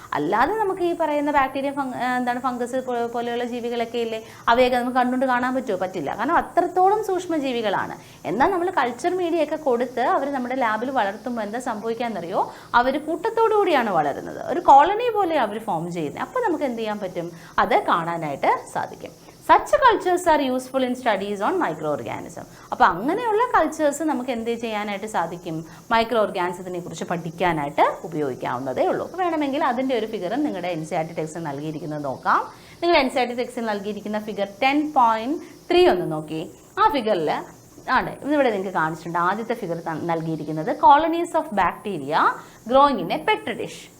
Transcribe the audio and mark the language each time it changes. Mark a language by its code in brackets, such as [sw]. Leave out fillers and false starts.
[ml] അല്ലാതെ നമുക്ക് ഈ പറയുന്ന ബാക്ടീരിയ, ഫംഗസ് പോലെയുള്ള ജീവികളൊക്കെ ഇല്ലേ, അവയൊക്കെ നമുക്ക് കണ്ടുകൊണ്ട് കാണാൻ പറ്റുമോ? പറ്റില്ല. കാരണം അത്രത്തോളം സൂക്ഷ്മജീവികളാണ്. എന്നാൽ നമ്മൾ കൾച്ചർ മീഡിയ ഒക്കെ കൊടുത്ത് അവർ നമ്മുടെ ലാബിൽ വളർത്തുമ്പോൾ എന്താ സംഭവിക്കാമെന്നറിയോ, അവർ കൂട്ടത്തോടു കൂടിയാണ് വളരുന്നത്. ഒരു കോളനി പോലെ അവർ ഫോം ചെയ്യുന്നത്. അപ്പോൾ നമുക്ക് എന്ത് ചെയ്യാൻ പറ്റും, അത് കാണാനായിട്ട് സാധിക്കും. [en] Such cultures are useful in studies on microorganism. [ml] അപ്പോൾ അങ്ങനെയുള്ള കൾച്ചേഴ്സ് നമുക്ക് എന്ത് ചെയ്യാനായിട്ട് സാധിക്കും, മൈക്രോ ഓർഗാനിസത്തിനെ കുറിച്ച് പഠിക്കാനായിട്ട് ഉപയോഗിക്കാവുന്നതേ ഉള്ളൂ. വേണമെങ്കിൽ അതിൻ്റെ ഒരു ഫിഗറും നിങ്ങളുടെ NCERT ടെക്സ്റ്റിൽ നൽകിയിരിക്കുന്നത് നോക്കാം. നിങ്ങൾ NCERT ടെക്സ്റ്റിൽ നൽകിയിരിക്കുന്ന ഫിഗർ 10.3 ഒന്ന് നോക്കി. ആ ഫിഗറിൽ ആണ് ഇവിടെ നിങ്ങൾക്ക് കാണിച്ചിട്ടുണ്ട്. ആദ്യത്തെ ഫിഗർ നൽകിയിരിക്കുന്നത് [en] Colonies of bacteria growing in a petri dish.